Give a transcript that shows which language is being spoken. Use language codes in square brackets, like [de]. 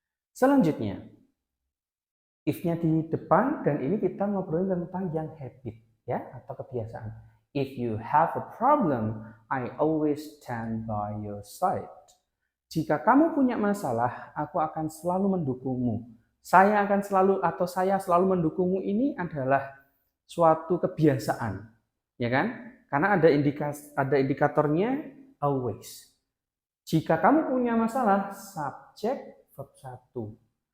[id] Selanjutnya, if-nya di depan, dan ini kita ngobrolin tentang yang habit, ya, atau kebiasaan. [en] If you have a problem, I always stand by your side. [id] Jika kamu punya masalah, aku akan selalu mendukungmu. Saya akan selalu, atau saya selalu mendukungmu, ini adalah suatu kebiasaan, ya kan? Karena ada indikatornya always. Jika kamu punya masalah, subjek verb 1.